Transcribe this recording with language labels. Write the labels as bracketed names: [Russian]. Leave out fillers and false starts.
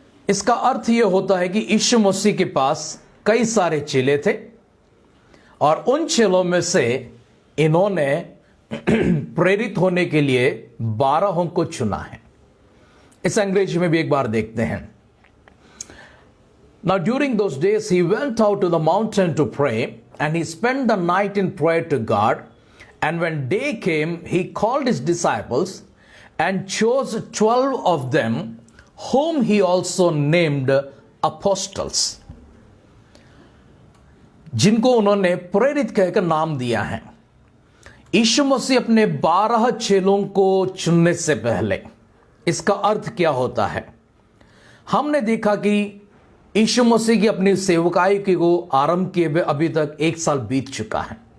[Hindi] इसका अर्थ यह होता है कि यीशु मसीह के पास कई सारे चेले थे और उन चेलों में से इन्होंने प्रेरित होने के लिए 12 को चुना है। इस अंग्रेजी में भी एक बार देखते हैं। [English] Now during those days he went out to the mountain to pray, and he spent the night in prayer to God. And when day came, he called his disciples and chose 12 of them, whom he also named apostles. [Hindi] जिनको उन्होंने प्रेरित कहकर नाम दिया है। यीशु मसीह अपने 12 चेलों को चुनने से पहले, इसका अर्थ क्या होता है? हमने देखा कि यीशु मसीह की अपनी सेवकाई को आरंभ किए हुए अभी तक 1 साल बीत चुका है।